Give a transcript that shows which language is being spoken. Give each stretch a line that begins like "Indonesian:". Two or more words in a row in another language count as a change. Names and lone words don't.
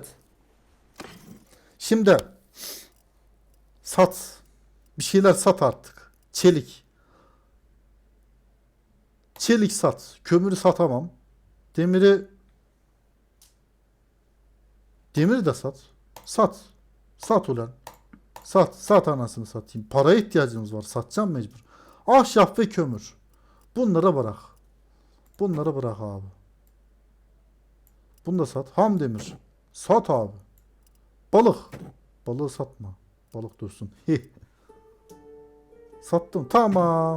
Turkish: Şimdi sat. Bir şeyler sat artık. Çelik. Çelik sat. Kömürü satamam. Demiri de sat. Sat. Sat ulan. Sat. Sat anasını satayım. Paraya ihtiyacımız var. Satacağım mecbur. Ahşap ve kömür. Bunları bırak. Bunları bırak abi. Bunu da sat. Ham demir. Sat abi. Balık. Balığı satma. Balık dursun. Sattım. Tamam.